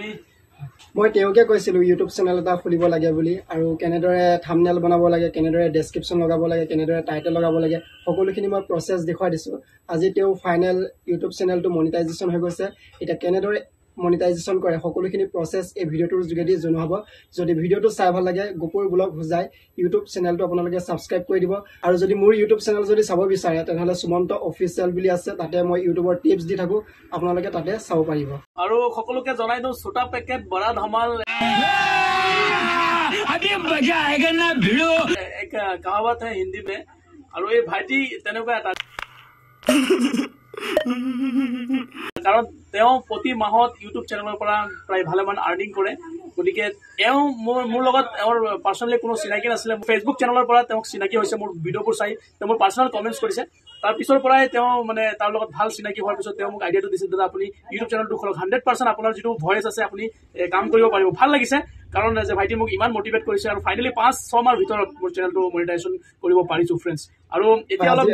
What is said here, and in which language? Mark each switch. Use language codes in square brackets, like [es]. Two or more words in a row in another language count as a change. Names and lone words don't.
[as] মই তেওঁকে কৈছিলো ইউটিউব চেনেল এটা খুলিব লাগে বুলি আৰু কেনেদৰে থাম্বনেল বনাব লাগে কেনেদৰে ডেছক্ৰিপশ্যন লগাব লাগে কেনেদৰে টাইটেল লগাব লাগে সকলোখিনি মই প্ৰচেছ দেখুৱাই দিছোঁ আজি তেওঁ ফাইনেল ইউটিউব চেনেলটো মনিটাইজেশ্যন হৈ গৈছে এতিয়া কেনেদৰে মনিটাইজেশ্যন কৰে সকলোখিনি প্ৰচেছ এই ভিডিঅ'টোৰ যোগেদি জনোৱা হ'ব যদি ভিডিঅ'টো চাই ভাল লাগে গোপুৰ ব্লগ হোজাই ইউটিউব চেনেলটো আপোনালোকে ছাবস্ক্ৰাইব কৰি দিব আৰু যদি মোৰ ইউটিউব চেনেল যদি চাব বিচাৰে তেনেহ'লে সুমন্ত অফিচিয়েল বুলি আছে তাতে মই ইউটিউবৰ টিপছ দি থাকোঁ আপোনালোকে তাতে চাব পাৰিব আৰু সকলোকে জনাই দিওঁ [hi] छोटा पैकेट बड़ा धमाल अभी मजा आएगा ना भिड़ो एक कहावत है हिंदी में और ये भाईटी [as] তেনেকুৱা এটা কাৰণ তেওঁ প্ৰতি মাহত ইউটিউব চেনেলৰ পৰা প্ৰায় ভালেমান আৰ্নিং কৰে গতিকে তেওঁ মোৰ লগত তেওঁৰ পাৰ্চনেলি কোনো চিনাকি নাছিলে ফেচবুক চেনেলৰ পৰা তেওঁক চিনাকি হৈছে মোৰ ভিডিঅ'বোৰ চাই তেওঁ মোৰ [en] personal comments [as] কৰিছে তাৰ পিছৰ পৰাই তেওঁ মানে তাৰ লগত ভাল চিনাকি হোৱাৰ পিছত তেওঁ মোক আইডিয়াটো দিছিল দাদা আপুনি ইউটিউব চেনেলটো খোলক 100% আপোনাৰ যিটো ভইচ আছে আপুনি কাম কৰিব পাৰিব ভাল লাগিছে কাৰণ যে ভাইটি মোক ইমান মটিভেট কৰিছে আৰু ফাইনেলি 5-6 মাহৰ ভিতৰত মোৰ চেনেলটো মনিটাইজেশ্যন কৰিব পাৰিছো ফ্ৰেণ্ডছ আৰু এতিয়া অলপ